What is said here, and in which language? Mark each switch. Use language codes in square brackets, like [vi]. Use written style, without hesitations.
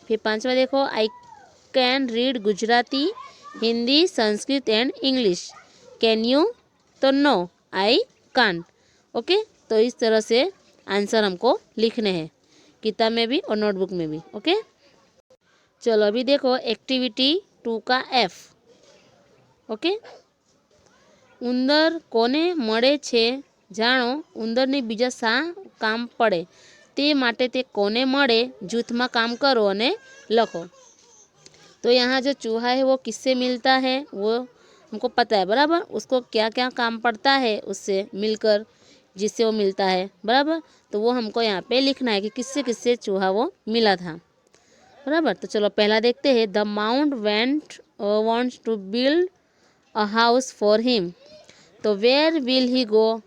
[hi] फिर पांचवा देखो, [en] I can read Gujarati, Hindi, Sanskrit and English, can you. [hi] तो [en] No I can't. [hi] ओके, तो इस तरह से आंसर हमको लिखने हैं, किताब में भी और नोटबुक में भी। ओके, चलो अभी देखो एक्टिविटी 2 का एफ। [gu] ओके, उंदर कोने મળે છે, જાણો ઉંદરની બીજા શા કામ પડે, તે માટે તે કોને મળે જૂથમાં કામ करो અને લખो। [hi] तो यहाँ जो चूहा है वो किससे मिलता है वो हमको पता है, बराबर। उसको क्या क्या काम पड़ता है उससे मिलकर, जिससे वो मिलता है, बराबर। तो वो हमको यहाँ पे लिखना है कि किससे किससे चूहा वो मिला था, बराबर। तो चलो पहला देखते हैं, [en] The mount wants to build a house for him, तो where will he go.